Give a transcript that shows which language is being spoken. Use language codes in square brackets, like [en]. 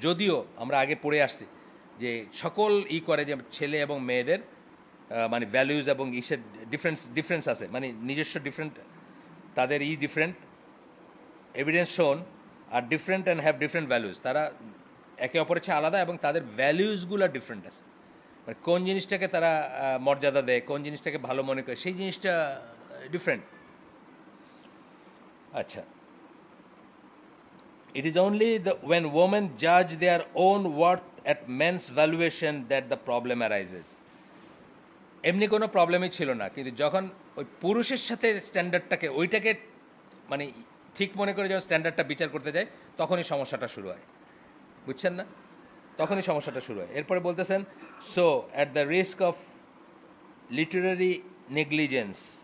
[bn] যদিও আমরা আগে পড়ে আসছি যে সকল করে যে ছেলে এবং মেয়েদের মানে ভ্যালুজ এবং ইসের ডিফারেন্স আছে, মানে নিজস্ব ডিফারেন্ট, তাদের ডিফারেন্ট, [en] Evidence shown are different and have different values. [bn] তারা একে অপরের চেয়ে আলাদা এবং তাদের ভ্যালুজগুলো ডিফারেন্ট আছে। মানে কোন জিনিসটাকে তারা মর্যাদা দেয়, কোন জিনিসটাকে ভালো মনে করে, সেই জিনিসটা ডিফারেন্ট। আচ্ছা, [en] it is only when women judge their own worth at men's valuation that the problem arises. [bn] এমনি কোনো প্রবলেমই ছিল না, কিন্তু যখন ওই পুরুষের সাথে স্ট্যান্ডার্ডটাকে ওইটাকে মানে ঠিক মনে করে যখন স্ট্যান্ডার্ডটা বিচার করতে যায়, তখনই সমস্যাটা শুরু হয়। বুঝছেন না? তখনই সমস্যাটা শুরু হয়। এরপরে বলতেছেন [en] So at the risk of literary negligence.